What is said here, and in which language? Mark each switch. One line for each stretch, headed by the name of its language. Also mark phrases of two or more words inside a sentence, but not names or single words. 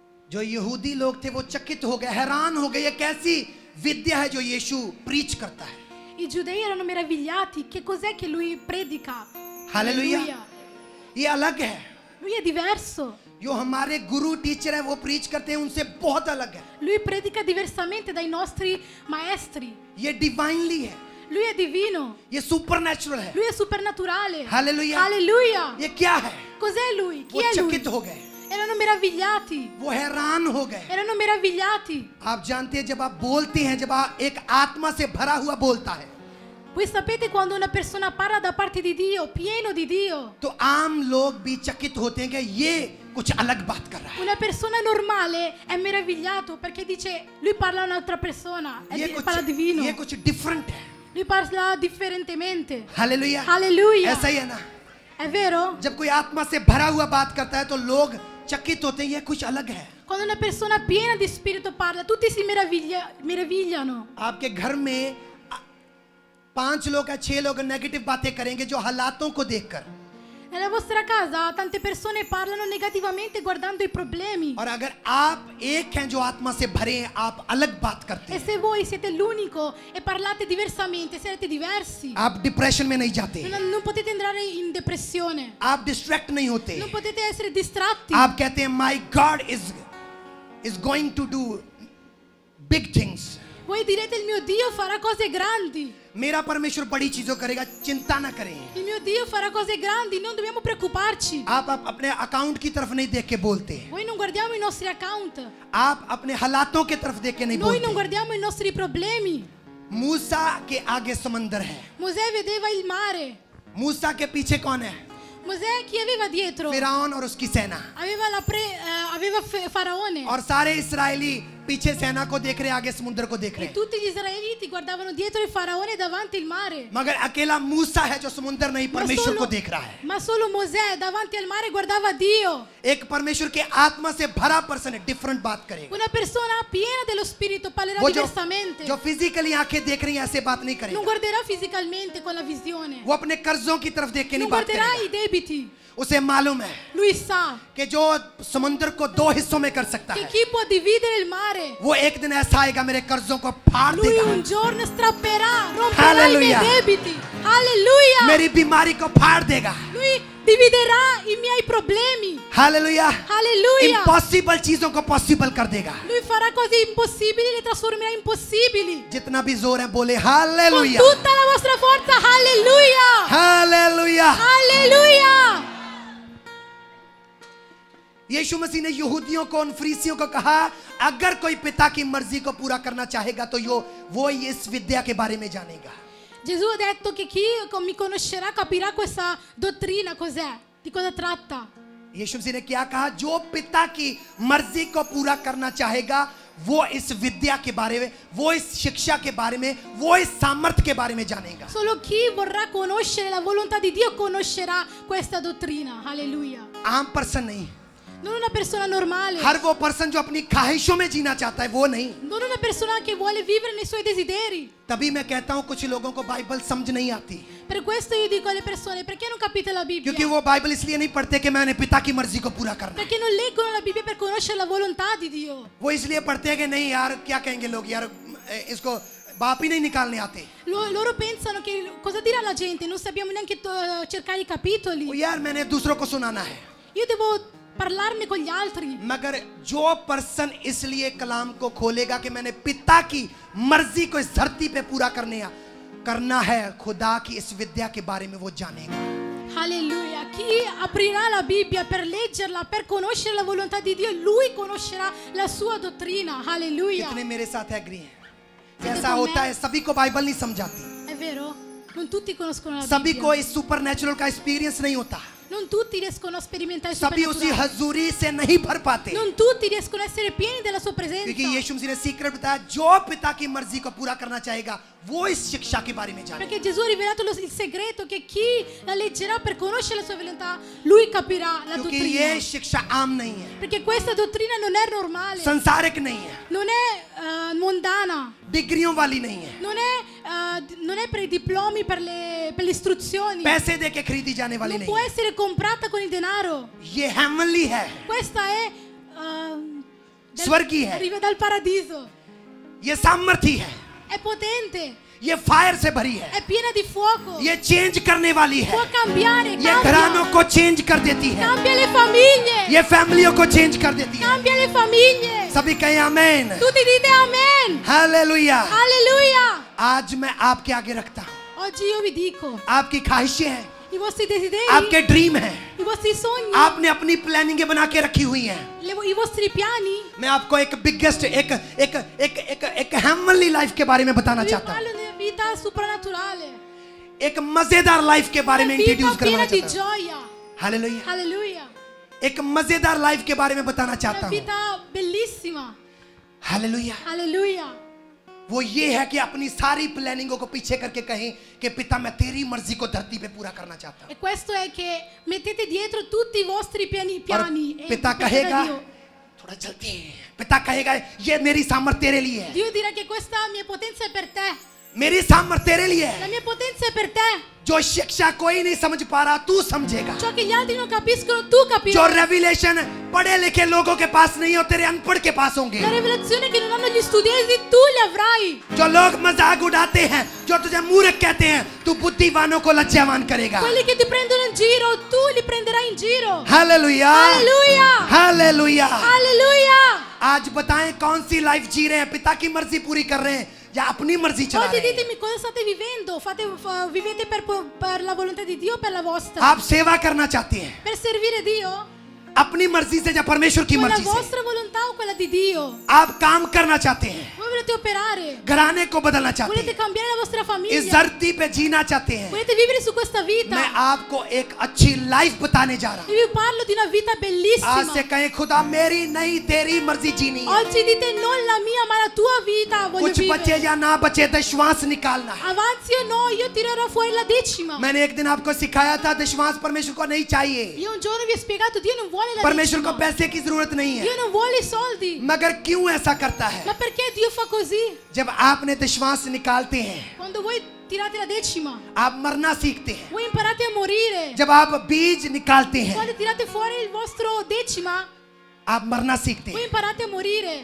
Hindi: जो यहूदी लोग थे वो चकित हो गए, हैरान हो गए, ये कैसी विद्या है जो यीशु प्रीच करता है।
Italian: I giudei erano meravigliati. Che cos'è che lui predica?
Hindi: हालेलुया, ये अलग है।
Italian: Lui è diverso.
Hindi: जो हमारे गुरु टीचर है वो प्रीच करते हैं उनसे बहुत अलग है।
Italian: Lui predica diversamente dai nostri maestri.
Hindi: ये डिवाइनली है,
Italian: Lui è divino.
Hindi: ये सुपरनैचुरल है।
Italian: Lui è supernaturale.
Hindi: हालेलुया,
Italian: Alleluia.
Hindi: ये क्या है?
Italian: Cos'è lui? Chi
Hindi: वो
Italian: è lui?
Hindi: चकित हो गए,
Italian: Erano meravigliati.
Hindi: वो हैरान हो गए।
Italian: Erano meravigliati.
Hindi: आप जानते हैं जब आप बोलते हैं, जब आप एक आत्मा से भरा हुआ बोलता है,
Italian: Voi sapete quando una persona parla da parte di Dio, pieno di Dio,
Hindi: तो आम लोग भी चकित होते हैं कि ये कुछ अलग बात कर रहा है।
Italian: una persona normale è meravigliato perché dice lui parla a un'altra persona, parla divino,
Hindi: ये कुछ डिफरेंट है।
Italian: lui parla differentemente.
Hindi: हालेलुया,
Italian: Alleluia.
Hindi: ऐसा ही है ना।
Italian: È vero?
Hindi: जब कोई आत्मा से भरा हुआ बात करता है तो लोग चकित होते हैं, ये कुछ अलग है।
Italian: Quando una persona piena di spirito parla, tutti si meravigliano.
Hindi: आपके घर में 5 लोग या 6 लोग नेगेटिव बातें करेंगे जो हालातों को देखकर,
Italian: Nella vostra casa tante persone parlano negativamente guardando i problemi.
Hindi: और अगर आप एक हैं जो आत्मा से भरे हैं, आप अलग बात करते
Italian: E
Hindi: हैं,
Italian: se voi siete l'unico e parlate diversamente, siete diversi,
Hindi: आप डिप्रेशन में नहीं जाते,
Italian: non potete entrare in depressione,
Hindi: आप डिस्ट्रैक्ट नहीं होते,
Italian: non potete essere distratti.
Hindi: आप कहते हैं
English: my God is going to do big things.
Italian: Voi direte il mio Dio farà cose grandi.
Hindi: मेरा परमेश्वर बड़ी चीजों करेगा, चिंता ना करें।
Italian: Il mio Dio farà cose grandi, non dobbiamo preoccuparci.
Hindi: आप अपने अकाउंट की तरफ नहीं देख के बोलते,
Italian: Noi non guardiamo i nostri account,
Hindi: आप अपने हालातों की तरफ देख के नहीं
Italian: noi non
Hindi: बोलते।
Italian: guardiamo i nostri problemi.
Hindi: मूसा के आगे समंदर है,
Italian: Mosè vedeva il mare.
Hindi: मूसा के पीछे कौन है?
Italian: Mosè chi aveva dietro?
Hindi: फिरौन और उसकी सेना,
Italian: Aveva Faraone.
Hindi: और सारे इस्राएली पीछे सेना को देख रहे, आगे समुद्र को देख रहे
Italian: E
Hindi: हैं।
Italian: tutti gli israeliti guardavano dietro il Faraone e davanti il mare.
Hindi: मगर अकेला मूसा है जो समुद्र नहीं, परमेश्वर को देख रहा है।
Italian: Ma solo Mosè davanti al mare guardava Dio.
Hindi: एक परमेश्वर के आत्मा से भरा पर्सन है, डिफरेंट बात करेगा।
Italian: Una persona piena dello spirito parlerà
Hindi: वो
Italian: diversamente.
Hindi: जो फिजिकली आंखें देख रही हैं ऐसे बात नहीं
Italian: Non
Hindi: करेगा।
Italian: guarderà fisicalmente con la visione.
Hindi: वो अपने कर्जों की तरफ देख के
Italian: Non
Hindi: नहीं बात
Italian: guarderà i
Hindi: करेगा।
Italian: debiti.
Hindi: उसे मालूम है
Italian: Lui sa
Hindi: कि जो समुद्र को 2 हिस्सों में कर सकता
Italian: che
Hindi: है,
Italian: chi può dividere il mare,
Hindi: वो एक दिन ऐसा आएगा मेरे कर्जों को फाड़
Italian: lui
Hindi: देगा,
Italian: un giorno strapperà, romperà i miei Alleluia. debiti. Alleluia.
Hindi: मेरी बीमारी को फाड़ देगा।
Italian: Lui dividerà i miei problemi.
Hindi: हालेलुया,
Italian: Alleluia.
Hindi: इम्पॉसिबल चीजों को पॉसिबल कर देगा।
Italian: Lui farà cose impossibili e le trasformerà in possibili.
Hindi: जितना भी जोर है बोले
Italian: Con
Hindi: हालेलुया,
Italian: tutta la vostra forza. Alleluia.
Hindi: हालेलुया।
Italian: Alleluia.
Hindi: यीशु मसीह ने यहूदियों को, उन फरीसियों को कहा, अगर कोई पिता की मर्जी को पूरा करना चाहेगा तो वो इस विद्या के बारे में जानेगा।
Italian: Gesù ha detto che chi mi conoscerà capirà questa dottrina cos'è, di cosa tratta.
Hindi: यीशु मसीह ने क्या कहा? जो पिता की मर्जी को पूरा करना चाहेगा वो इस विद्या के बारे में, वो इस शिक्षा के बारे में, वो इस सामर्थ्य के बारे में जानेगा।
Italian: Solo chi vorrà conoscere la volontà di Dio conoscerà questa dottrina. Alleluia.
Hindi: आम पर्सन नहीं,
Italian: Non una persona normale.
Hindi: हर वो पर्सन जो अपनी ख्वाहिशों में जीना चाहता है वो नहीं।
Italian: Non una persona che vuole vivere nei suoi desideri.
Hindi: तभी मैं कहता हूँ कुछ लोगों को बाइबल समझ नहीं आती,
Italian: Per questo io dico alle persone, perché non capite la Bibbia?
Hindi: क्योंकि वो बाइबल इसलिए नहीं पढ़ते कि मैंने पिता की मर्जी को पूरा करना है।
Italian: Perché non leggono la Bibbia per conoscere la volontà di Dio.
Hindi: वो इसलिए पढ़ते हैं कि नहीं यार क्या कहेंगे लोग, यार इसको बाप ही नहीं निकालने आते,
Italian: Loro pensano che cosa dirà la gente, non sappiamo neanche cercare i capitoli.
Hindi: वो यार मैंने दूसरों को सुनाना है।
Italian: Io devo parlarne con gli altri.
Hindi: मगर जो पर्सन इसलिए कलाम को खोलेगा कि मैंने पिता की मर्जी को इस धरती पे पूरा करना है, खुदा की इस विद्या के बारे में वो जानेगा।
Italian: Alleluia. Chi aprirà la Bibbia per leggerla, per conoscere la volontà di Dio, lui conoscerà la sua dottrina. Alleluia.
Hindi: कितने मेरे साथ एग्री हैं?
Italian: Siete
Hindi: ऐसा
Italian: con
Hindi: होता
Italian: me?
Hindi: है, सभी को बाइबल नहीं समझाती,
Italian: È vero? Non tutti conoscono la
Hindi: सभी
Italian: Bibbia.
Hindi: को इस सुपरनैचुरल का एक्सपीरियंस नहीं होता,
Italian: Non tutti riescono a sperimentare il
Hindi: सभी उसी
Italian: soprannaturale.
Hindi: हजूरी से नहीं भर पाते,
Italian: Non tutti riescono a essere pieni della sua
Hindi: क्योंकि
Italian: presenza.
Hindi: यीशु मसीह ने सीक्रेट बताया, जो पिता की मर्जी को पूरा करना चाहेगा वो इस शिक्षा के बारे में जानेगा।
Italian: Perché Gesù ha rivelato il segreto che chi la leggerà per conoscere la sua volontà, lui capirà la
Hindi: क्योंकि
Italian: dottrina.
Hindi: ये शिक्षा आम नहीं है,
Italian: Perché questa dottrina non è normale,
Hindi: संसारिक नहीं है,
Italian: non è mondana,
Hindi: डिग्रियों वाली नहीं है,
Italian: non è per i diplomi, per le istruzioni,
Hindi: पैसे दे के खरीदी जाने वाली
Italian: non
Hindi: नहीं
Italian: può
Hindi: है,
Italian: essere comprata con il denaro.
Hindi: ये हेवनली है,
Italian: Questa è
Hindi: स्वर्गीय है,
Italian: arriva dal paradiso,
Hindi: ये सामर्थी है,
Italian: è potente,
Hindi: ये फायर से भरी है,
Italian: è piena di fuoco,
Hindi: ये चेंज करने वाली है,
Italian: può cambiare,
Hindi: ये घरानों
Italian: cambia,
Hindi: को चेंज कर देती है,
Italian: cambia le famiglie,
Hindi: ये फैमिलियों को चेंज कर देती है।
Italian: cambia le famiglie.
Hindi: सभी कहें आमेन।
Italian: Tutti dite amen,
Hindi: हालेलुया।
Italian: alleluia.
Hindi: आज मैं आपके आगे रखता हूँ,
Italian: Oggi io vi dico,
Hindi: आपकी ख्वाहिशें हैं,
Italian: i vostri desideri,
Hindi: आपके ड्रीम हैं,
Italian: i vostri sogni,
Hindi: आपने अपनी प्लानिंग बना के रखी हुई हैं।
Italian: i vostri piani.
Hindi: मैं आपको एक बिगेस्ट एक एक एक एक एक
English: heavenly life
Hindi: के बारे में बताना
Italian: Vi
Hindi: चाहता हूँ,
Italian: parlo di una vita soprannaturale,
Hindi: एक मजेदार लाइफ के बारे में
Italian: una vita
Hindi: इंट्रोड्यूस करवाना
Italian: piena di
Hindi: चाहता हूँ।
Italian: gioia.
Hindi: हालेलुया।
Italian: Alleluia.
Hindi: एक मजेदार लाइफ के बारे में बताना चाहता
Italian: Una
Hindi: हूँ।
Italian: vita bellissima.
Hindi: हालेलुया।
Italian: Alleluia.
Hindi: वो ये है कि अपनी सारी प्लानिंगों को पीछे करके कहें कि पिता मैं तेरी मर्जी को धरती पे पूरा करना चाहता हूँ।
Italian: E questo è che mettete dietro tutti i vostri piani
Hindi: और
Italian: e
Hindi: पिता
Italian: portate
Hindi: कहेगा,
Italian: da Dio.
Hindi: थोड़ा जल्दी है, पिता कहेगा ये मेरी सामर्थ तेरे लिए है,
Italian: Dio dirà che questa mia potenza è per te.
Hindi: मेरी सामर्थ तेरे लिए
Italian: La
Hindi: है।
Italian: mia potenza è per te.
Hindi: जो शिक्षा कोई नहीं समझ पा रहा तू समझेगा,
Italian: Ciò che gli altri non capiscono, tu
Hindi: जो
Italian: capirai.
Hindi: रेविलेशन पढ़े लिखे लोगों के पास नहीं हो तेरे अनपढ़ के पास होंगे,
Italian: La rivelazione che non hanno gli studiosi, tu le avrai.
Hindi: जो लोग मजाक उड़ाते हैं, जो तुझे मूर्ख कहते हैं, तू बुद्धिमानों को लज्जावान करेगा।
Italian: Quelli che ti prendono in giro, tu li prenderai in giro.
Hindi: हालेलुया,
Italian: Alleluia.
Hindi: हालेलुया।
Italian: Alleluia.
Hindi: आज बताएं कौन सी लाइफ जी रहे हैं, पिता की मर्जी पूरी कर रहे हैं या अपनी मर्जी चला
Italian: Oggi
Hindi: रहे हैं?
Italian: ditemi cosa state vivendo. Vivete per la volontà di Dio o per la vostra?
Hindi: आप सेवा करना चाहते हैं
Italian: Per servire Dio?
Hindi: अपनी मर्जी से या परमेश्वर की
Italian: Con la
Hindi: मर्जी से?
Italian: vostra volontà o quella di Dio?
Hindi: आप काम करना चाहते हैं,
Italian: Voi volete operare?
Hindi: घराने को बदलना चाहते
Italian: Volete
Hindi: हैं,
Italian: cambiare la vostra
Hindi: इस
Italian: famiglia?
Hindi: धरती पे जीना चाहते हैं।
Italian: Volete vivere su questa vita?
Hindi: मैं आपको एक अच्छी लाइफ बताने जा रहा हूँ।
Italian: Io vi parlo di una vita
Hindi: आज
Italian: bellissima.
Hindi: से कहें खुदा मेरी नहीं तेरी मर्जी जीनी है।
Italian: Oggi dite non la mia ma la tua vita voglio
Hindi: कुछ बचे
Italian: vivere.
Hindi: या ना बचे दशवांश निकालना है।
Italian: Avanzi o no, io tirerò fuori la decima.
Hindi: मैंने एक दिन आपको सिखाया था दशवांश परमेश्वर को नहीं चाहिए,
Italian: Io un giorno vi ho spiegato, Dio non vuole la
Hindi: परमेश्वर को
Italian: decima.
Hindi: पैसे की जरूरत नहीं है,
Italian: Dio non vuole i soldi.
Hindi: मगर क्यों ऐसा करता है?
Italian: Ma perché Dio fa così?
Hindi: जब आपने दशवांश निकालते हैं
Italian: Quando voi tirate la decima,
Hindi: आप मरना सीखते हैं,
Italian: voi imparate a morire.
Hindi: जब आप बीज निकालते हैं
Italian: Quando tirate fuori il vostro decima,
Hindi: आप मरना सीखते
Italian: voi
Hindi: हैं।
Italian: imparate a morire.